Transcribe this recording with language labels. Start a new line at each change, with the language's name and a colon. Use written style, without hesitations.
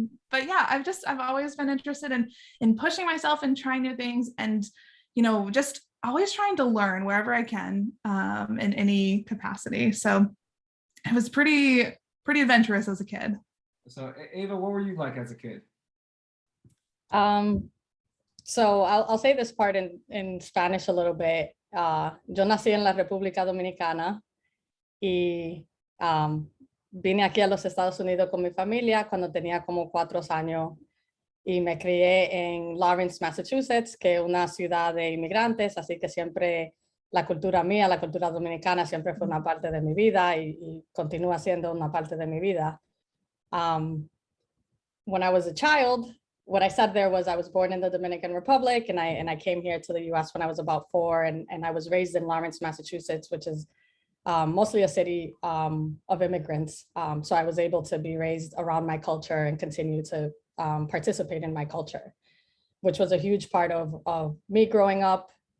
English: But yeah, I've always been interested in pushing myself and trying new things, and just always trying to learn wherever I can, in any capacity. So it was pretty adventurous as a kid. So Ava, what were you like as a kid? So I'll say this part in Spanish a little bit.
Spanish: Yo nací en la República Dominicana y vine aquí a los Estados Unidos con mi familia cuando tenía como 4 años y me crié en Lawrence, Massachusetts, que es una ciudad de inmigrantes, así que siempre la cultura mía, la cultura dominicana siempre fue una parte de mi vida y continúa siendo una parte de mi vida.
English: When I was a child, what I said there was I was born in the Dominican Republic and I came here to the US when I was about 4, and I was raised in Lawrence, Massachusetts, which is mostly a city of immigrants. So I was able to be raised around my culture and continue to participate in my culture, which was a huge part of me growing up.